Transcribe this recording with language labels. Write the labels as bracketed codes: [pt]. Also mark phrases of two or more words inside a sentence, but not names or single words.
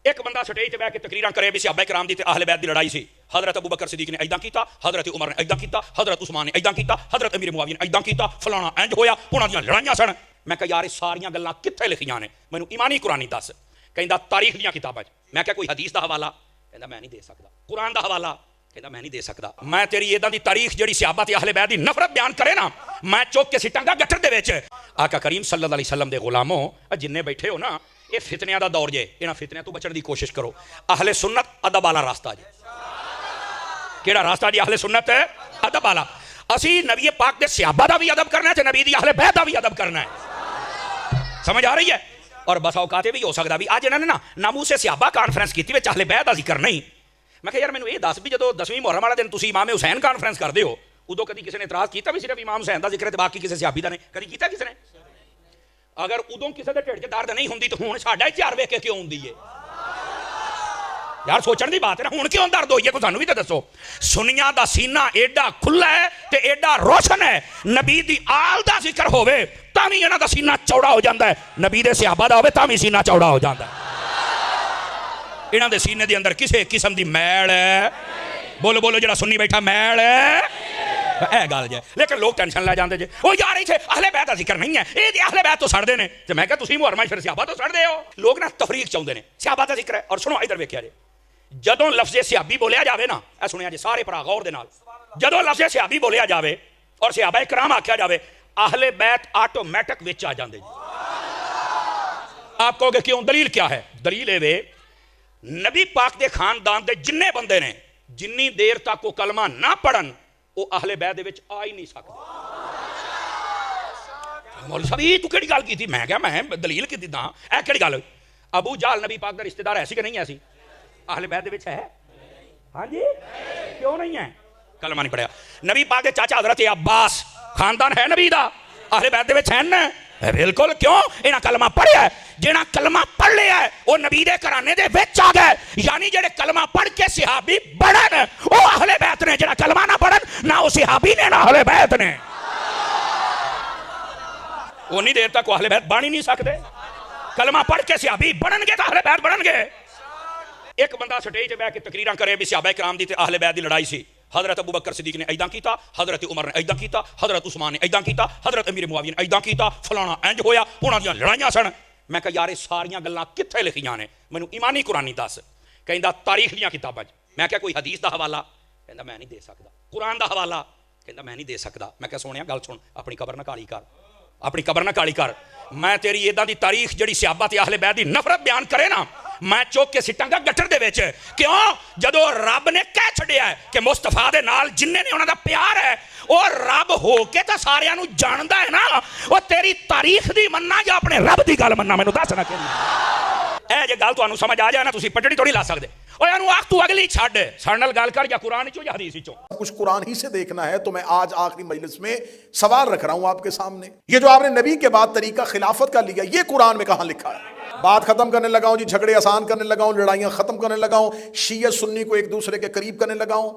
[pa] ایک بندہ سٹیج تے بیٹھ کے تقریراں کرے بھی صحابہ کرام دی تے اہل بیت دی لڑائی سی، حضرت ابو بکر صدیق نے ایداں کیتا، حضرت عمر نے ایداں کیتا، حضرت عثمان نے ایداں کیتا، حضرت امیر معاویہ نے ایداں کیتا، فلانا انج ہویا، انہاں دیاں لڑائیاں سن۔ میں کہا یار ساریاں گلاں کتھے لکھیاں نے، مینوں ایمانی قرآنی دس۔ کہندا تاریخ دیاں کتاباں وچ۔ میں کہا کوئی حدیث دا حوالہ؟ کہندا میں نہیں دے سکدا۔ قرآن دا حوالہ؟ کہندا میں نہیں دے سکدا۔ میں تیری ایداں دی تاریخ جڑی صحابہ تے اہل بیت دی نفرت بیان کرے نا، میں چوک کے سٹاں گا گٹر دے وچ۔ آقا کریم صلی اللہ علیہ وسلم دے غلاموں جننے بیٹھے ہو نا، یہ فتنیاں دا دور جے، انہاں فتنیاں تو بچن دی کوشش کرو۔ اہل سنت ادب والا راستہ جے۔ کیڑا راستہ جی اہل سنت ہے؟ ادب والا۔ اسی نبی پاک دے صحابہ دا بھی ادب کرنا ہے تے نبی دی اہل بیت دا بھی ادب کرنا ہے۔ سمجھ آ رہی ہے؟ اور بس اوقات بھی ہو سکدا بھی اج انہاں نے نا ناموس صحابہ کانفرنس کیتی وچ اہل بیت دا ذکر نہیں۔ میں کہ یار مینوں یہ دس بھی جدوں 10ویں محرم والا دن تسی امام حسین کانفرنس کردے ہو، ادو کدی کسی نے اعتراض کیتا بھی صرف امام حسین دا ذکر ہے تے باقی کسی صحابی دا نہیں؟ کدی کیتا کسی نے؟ اگر ادوں کسی دے ڈھڈ 'چ درد نہیں ہوندی تو ہن ساڈا اختیار ویکھ کے کیوں ہوندی ہے؟ یار سوچن دی بات ہے نا، ہن کیوں درد ہوئی ہے کوئی سانوں بھی تے دسو۔ سنیاں دا سینہ ایڈا کھلا ہے تے ایڈا روشن ہے، نبی دی آل دا ذکر ہوے تاں وی انہاں دا سینہ چوڑا ہو جاندا ہے، نبی دے صحابہ دا ہوے تاں وی سینہ چوڑا ہو جاندا ہے۔ انہاں دے سینے دے اندر کسے قسم دی میل ہے؟ بولو بولو جڑا سنی بیٹھا میل ہے؟ اے گل جے، لیکن لوگ ٹینشن لے جاندے جے، او یار ایتھے اہل بیت دا ذکر نہیں ہے، اے دی اہل بیت تو سڑدے نے۔ تے میں کہا تسی محرم اشرف صحابہ تو سڑدے ہو۔ لوگ نا تفریق چاہندے نے، صحابہ دا ذکر ہے۔ اور سنو ادھر ویکھیا جے، جدوں لفظ صحابی بولیا جاوے نا، اے سنیا جے سارے بھرا غور دے نال، جدوں لفظ صحابی بولیا جاوے اور صحابہ کرام آکھیا جاوے، اہل بیت آٹومیٹک وچ آ جاندے جی۔ [ur] آپ کہو گے کیوں؟ دلیل کیا ہے؟ [pa] دلیل اے وے نبی پاک دے خاندان دے جننے بندے نے جنی دیر تک وہ کلمہ نہ پڑھن وہ اہل بیت دے وچ آ ہی نہیں سکتے۔ مولوی صاحب یہ تو کیڑی گل کیتی؟ میں کہا میں دلیل کی دیتا، اے کیڑی گل؟ ابو جہل نبی پاک دا رشتہ دار ایسی کہ نہیں ایسی؟ اہل بیت دے وچ ہے؟ ہاں جی کیوں نہیں ہے؟ کلمہ نہیں پڑھیا۔ نبی پاک دے چاچا حضرت عباس خاندان ہے نبی دا، اہل بیت دے وچ ہیں نا؟ بالکل، کیوں؟ انہاں کلمہ پڑھیا ہے، جنہاں کلمہ پڑھ لیا ہے وہ نبی دے گھرانے دے وچ آ گئے، یعنی جڑے کلمہ پڑھ کے صحابی بڑھن وہ اہل بیت نے، جڑا کلمہ نہ پڑھن نہ وہ صحابی نے نہ اہل بیت نے، اونی دیر تک وہ اہل بیت بن ہی نہیں سکتے۔ کلمہ پڑھ کے صحابی بڑھن گے تو اہل بیت بڑھن گے۔ ایک بندہ سٹیج تے بیٹھ کے تقریراں کرے بھی صحابہ کرام دی تے اہل بیت دی لڑائی سی، حضرت ابو بکر صدیق نے ایداں کیتا، حضرت عمر نے ایداں کیتا، حضرت عثمان نے ایداں کیتا، حضرت امیر معاویہ نے ایداں کیتا، فلانا انج ہویا، انہاں دیاں لڑائیاں سن۔ میں کہا یار ساریاں گلاں کتھے لکھیاں نے، مینوں ایمانی قرآنی دس۔ کہندا تاریخ دیاں کتاباں وچ۔ میں کہا کوئی حدیث دا حوالہ؟ کہندا میں نہیں دے سکدا۔ قرآن دا حوالہ؟ کہندا میں نہیں دے سکدا۔ میں کہا سونیا گل سن، اپنی قبر نہ کالی کر، اپنی قبر نہ کالی کر۔ میں تیری ایداں دی تاریخ جڑی صحابہ تے اہل بیت دی نفرت بیان کرے نا، میں چوک کے سٹاں گا گٹر دے وچ۔ کیوں؟ جدو رب نے کہہ چھڈیا ہے کہ مصطفیٰ دے نال جننے نے انہاں دا پیار ہے اور رب ہو کے تے ساریاں نو جاندا ہے نا، وہ تیری تاریخ دی مننا یا اپنے رب دی گل مننا؟ مینوں دس نہ کہ اے جے گل تانوں سمجھ آ جائے نا، تسی پٹڑی توڑی لا سکدے۔ او اینو آکھ تو اگلی چھڈ، ساڈے نال گل کر یا قرآن چوں یا حدیث چوں۔ [ur] کچھ قرآن ہی سے دیکھنا ہے تو میں آج آخری مجلس میں سوال رکھ رہا ہوں آپ کے سامنے، یہ جو آپ نے نبی کے بعد طریقہ خلافت کا لیا، یہ قرآن میں کہاں لکھا ہے؟ بات ختم کرنے لگا ہوں جی، جھگڑے آسان کرنے لگا ہوں، لڑائیاں ختم کرنے لگا ہوں، شیعہ سنی کو ایک دوسرے کے قریب کرنے لگا ہوں۔